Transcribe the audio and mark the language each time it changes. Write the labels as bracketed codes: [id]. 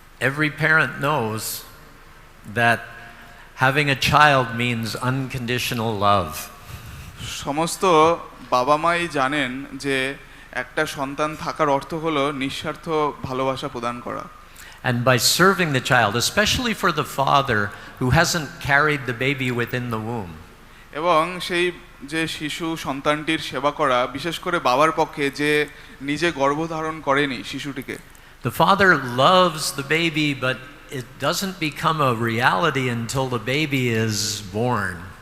[en] Every parent knows that having a child means unconditional love. [bn] সমস্ত বাবা মাই জানেন যে একটা সন্তান থাকার অর্থ হলো নিঃস্বার্থ ভালোবাসা প্রদান করা। [en] And by serving the child, especially for the father who hasn't carried the baby within the womb. [bn] এবং সেই যে শিশু সন্তানটির সেবা করা, বিশেষ করে বাবার পক্ষে যে নিজে গর্ভধারণ করেনি শিশুটিকে। [en] The father loves the baby, but it doesn't become a reality until the baby is born.